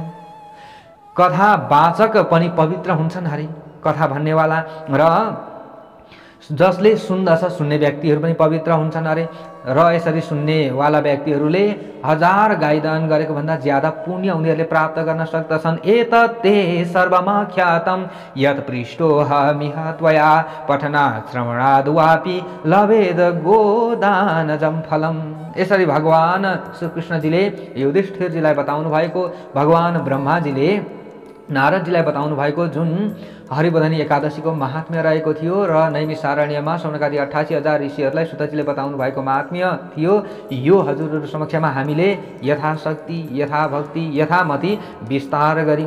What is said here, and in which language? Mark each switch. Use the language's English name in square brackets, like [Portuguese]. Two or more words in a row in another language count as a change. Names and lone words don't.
[Nepali] कथा वाचक पनि पवित्र हुन्छन् हरे, कथा भन्नेवाला र जसले सुन्दछ सुन्ने व्यक्तिहरू पनि पवित्र हुन्छन् अरे। र यसरी सुन्नेवाला व्यक्तिहरूले 1000 गाई दान गरेको भन्दा ज्यादा पुण्य उनीहरूले प्राप्त गर्न सक्दछन्। [Sanskrit] एतत्ते सर्वमाख्यातं यत् पृष्टोऽहमिह त्वया पठनात् श्रवणाद् वापि लभेद गोदानजं फलम्। [Nepali] यसरी भगवान श्रीकृष्णजीले युधिष्ठिरजीलाई बताउनु भएको, भगवान ब्रह्माजीले नारदजीलाई बताउनु भएको जुन हरिबोधिनी एकादशीको महात्म्य रहेको थियो र नैमिषारण्यमा सौनकादि 88,000 ऋषिहरूलाई सुतजीले बताउनु भएको महात्म्य थियो, यो हजुरहरू समक्षमा हामीले यथाशक्ति, यथाभक्ति, यथामति विस्तार गर्यौँ।